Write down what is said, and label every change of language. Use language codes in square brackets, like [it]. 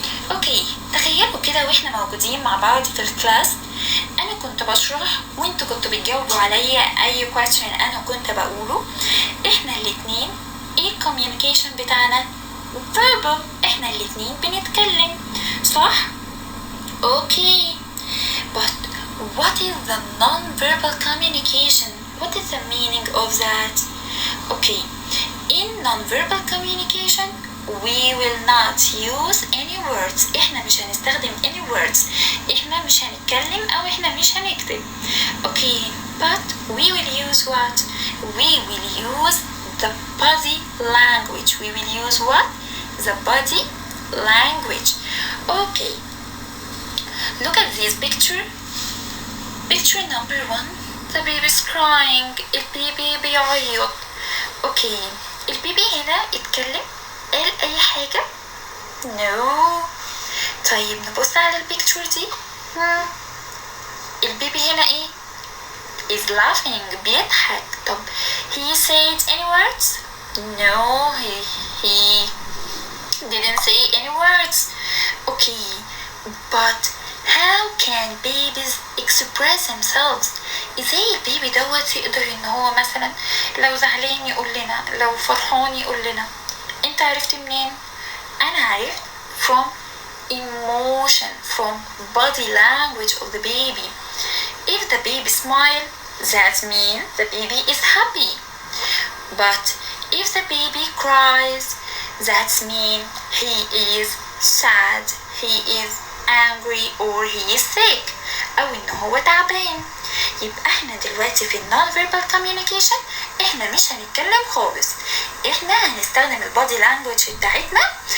[ar] Okay, تخيلوا كده واحنا موجودين مع بعض في الكلاس، انا كنت بشرح وانتوا كنتوا بتجاوبوا عليا اي question انا كنت بقوله. احنا الاتنين ايه الكوميونيكيشن بتاعنا؟ verbal. احنا الاتنين بنتكلم، صح؟ [en] Okay, but what is the non-verbal communication? What is the meaning of that? Okay, in non-verbal communication we will not use any words. [ar] احنا مش هنستخدم [en] any words. [ar] احنا مش هنتكلم او احنا مش هنكتب. [en] Okay, but we will use what? We will use the body language. We will use what? The body language. Okay, look at this picture. Picture number 1. The baby is crying. [ar] البيبي بيعيط. Okay, البيبي هنا اتكلم؟ قال أي حاجة؟ No. طيب نبص على البيكتشر دي. البيبي هنا ايه؟ [en] is laughing. [ar] بيضحك. [en] طب he said any words? No, he didn't say any words. Okay, but how can babies express themselves? [ar] ازاي البيبي دوت يقدر ان هو مثلا لو زعلان يقول لنا، لو فرحان يقول لنا؟ انت عرفت منين؟ انا عرفت [en] from emotion, from body language of the baby. If the baby smile, that means the baby is happy. But if the baby cries, that means he is sad, he is angry, or he is sick, [ar] او ان هو تعبان. يبقى احنا دلوقتي في non-verbal communication احنا مش هنتكلم خالص، احنا هنستخدم البادي لانجوج بتاعتنا.